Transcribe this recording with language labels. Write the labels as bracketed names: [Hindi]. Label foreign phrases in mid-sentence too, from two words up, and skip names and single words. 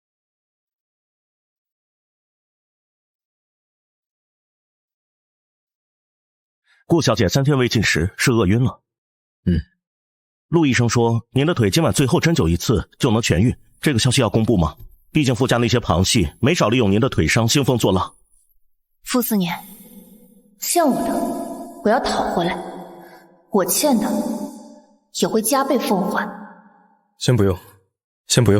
[Chinese] 顧小姐3天未進食，是餓暈了。陸醫生說您的腿今晚最後針灸一次就能痊癒，這個消息要公布嗎？畢竟傅家那些旁系沒少利用您的腿傷興風作浪。傅斯年，欠我的我要討回來，我欠的也會加倍奉還。先不用，先不用。